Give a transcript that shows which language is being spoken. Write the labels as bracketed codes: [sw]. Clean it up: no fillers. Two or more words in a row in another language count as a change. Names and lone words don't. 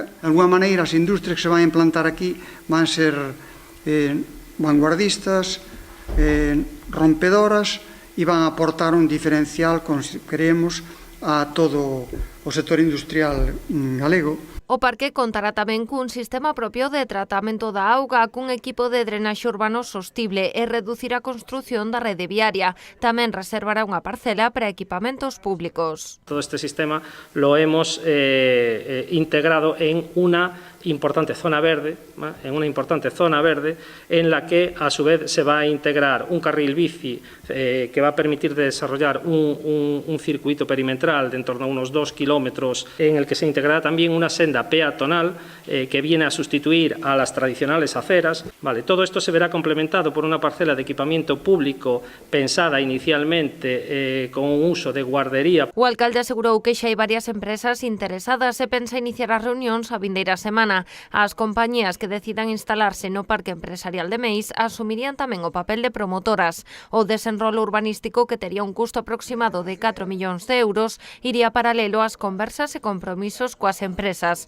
[gl] De alguma maneira, as industrias que se van a implantar aquí van ser vanguardistas, rompedoras e van a aportar un diferencial, creemos, a todo o sector industrial galego. O parque contará tamén cun sistema propio de tratamento da auga, cun equipo de drenaxe urbano sostible e reducir a construción da rede viaria. Tamén reservará unha parcela para equipamentos públicos. [es] Todo este sistema lo hemos integrado en una importante zona verde, en la que a su vez se va a integrar un carril bici que va a permitir desarrollar un circuito perimetral de en torno a unos 2 kilómetros, en el que se integrará también una senda senda peatonal que viene a sustituir a las tradicionales aceras. Vale, todo esto se verá complementado por una parcela de equipamiento público pensada inicialmente con un uso de guardería. [gl] O alcalde asegurou que xa hai varias empresas interesadas e pensa iniciar as reunións a vindeira semana. As compañías que decidan instalarse no Parque Empresarial de Meis asumirían tamén o papel de promotoras. O desenrolo urbanístico, que tería un custo aproximado de 4 millóns de euros, iría paralelo ás conversas e compromisos coas empresas.